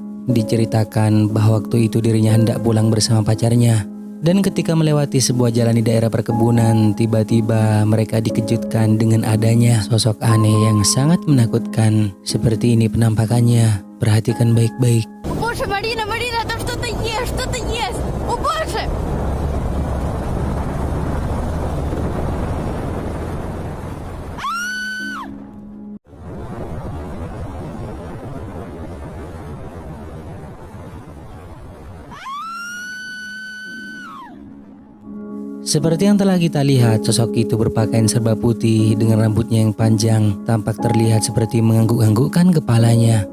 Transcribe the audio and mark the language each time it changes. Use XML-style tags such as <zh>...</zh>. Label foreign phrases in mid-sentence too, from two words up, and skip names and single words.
<id>Diceritakan bahwa waktu itu dirinya hendak pulang bersama pacarnya. Dan ketika melewati sebuah jalan di daerah perkebunan, tiba-tiba mereka dikejutkan dengan adanya sosok aneh yang sangat menakutkan. Seperti ini penampakannya, perhatikan baik-baik.</id> <ru>Боже, Марина, Марина, там что-то есть! О, Боже!</ru> <id>Seperti yang telah kita lihat, sosok itu berpakaian serba putih dengan rambutnya yang panjang, tampak terlihat seperti mengangguk-anggukkan kepalanya.</id>